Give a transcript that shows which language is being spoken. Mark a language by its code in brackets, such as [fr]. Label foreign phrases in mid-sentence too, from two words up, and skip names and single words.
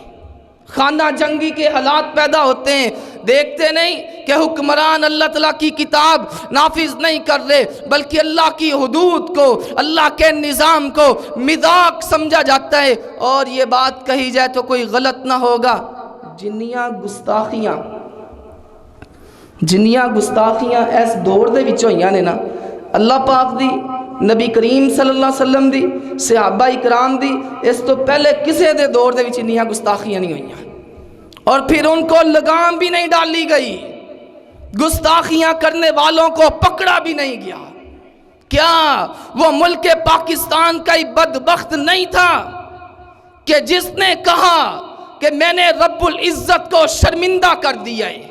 [ur] خانہ جنگی کے حالات پیدا ہوتے ہیں، دیکھتے نہیں کہ حکمران اللہ تعالیٰ کی کتاب نافذ نہیں کر رہے، بلکہ اللہ کی حدود کو، اللہ کے نظام کو مذاق سمجھا جاتا ہے۔ اور یہ بات کہی جائے تو کوئی غلط نہ ہوگا، [pa] جنیاں گستاخیاں اس دور دے وچوں ہوئیاں نے نا، اللہ پاک دی، نبی کریم [ar] صلی اللہ علیہ وسلم [pa] دی، صحابہ اکرام دی، اس تو پہلے کسے دے دور دے وچ انیاں گستاخیاں نہیں ہوئیاں، [ur] اور پھر ان کو لگام بھی نہیں ڈالی گئی، گستاخیاں کرنے والوں کو پکڑا بھی نہیں گیا۔ کیا وہ ملک پاکستان کا ہی بدبخت نہیں تھا کہ جس نے کہا کہ میں نے رب العزت کو شرمندہ کر دیا ہے؟